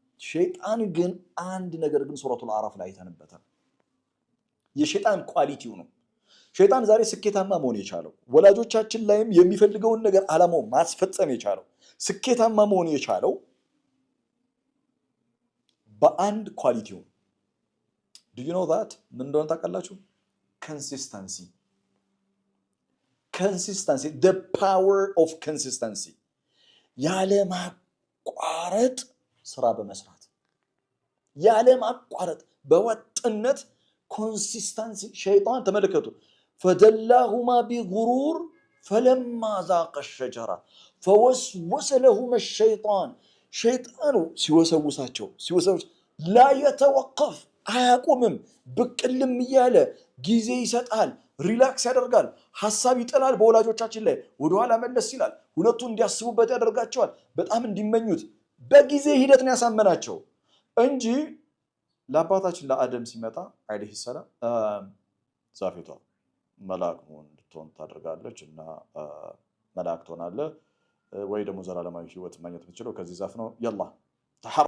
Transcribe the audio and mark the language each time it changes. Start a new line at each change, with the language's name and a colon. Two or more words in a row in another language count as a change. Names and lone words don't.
Amharic: ሸይጣን ግን አንድ ነገር ግን ሱረቱል አዕራፍ ላይ ተነበታል የሸይጣን ኳሊቲው ነው ሸይጣን ዛሬ ስኬታማ መሆን የቻለው ወላጆቻችን ላይም የሚፈልገውን ነገር አላማው ማስፈጸም የቻለው ስኬታማ መሆን የቻለው በአንድ ኳሊቲው
English: do you know that
Amharic: ምን እንደሆነ ታውቃላችሁ consistency
English: the power of consistency
Amharic: ያለ ማቋረጥ ስራ በመስራት ያለ ማቋረጥ በወጥነት consistency ሸይጣን ተመለከቱ
Arabic: فدلاهما بغرور فلما ذاق الشجرة فوسوس لهما الشيطان شيطان ሲወሰውሳቸው لا يتوقف
Amharic: አያቆምም በቅልም ይያለ ጊዜ ይሰጣል ሪላክስ ያደርጋል ሐሳብ ይጥላል በወላጆቻችን ላይ ወደ ኋላ መለስ ይላል ሁለቱ እንዲያስቡበት ያደርጋቸዋል በጣም እንዲመኙት በጊዜ ሂደት ነው ያሳመናቸው እንጂ ለአባታችን ለአደም ሲመጣ
Arabic: عليه السلام
Amharic: ዛፊቷ መልአክ እንድትሆን ታደርጋለች እና መልአክ ትሆናለህ ወይ ደግሞ ዘላለማዊ ህይወት ማግኘት የምትችለው ከዚህ ዛፍ ነው يلا